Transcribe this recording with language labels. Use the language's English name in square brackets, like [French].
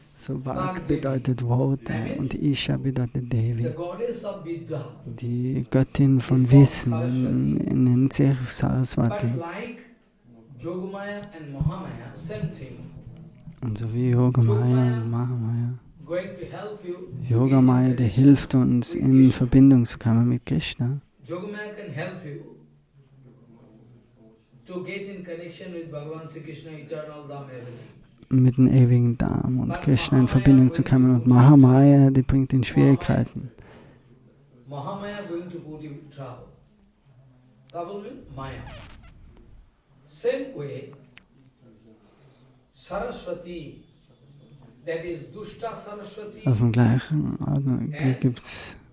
[German] So Bhag bedeutet Worte und Isha bedeutet Devi. [English] goddess of Vidya. [German] Die Göttin von Wissen nennt sich Saraswati. [English] But like Yogamaya and Mahamaya, same thing. [German] Und so wie Yogamaya und Mahamaya. [English] Going to help you. [German] Yogamaya, der hilft uns in Verbindung zu kommen mit Krishna. [English] Yogamaya can help you to get in connection with Bhagavan Sri Krishna, eternal Dham, everything. [German] Mit dem ewigen Dham und Krishna in Verbindung zu kommen. Und Mahamaya, die bringt in Schwierigkeiten. [English] Mahamaya going to put you in trouble. Trouble means Maya. Same way, Saraswati, that is Dushta Saraswati, [German] Auf dem gleichen Augenblick gibt es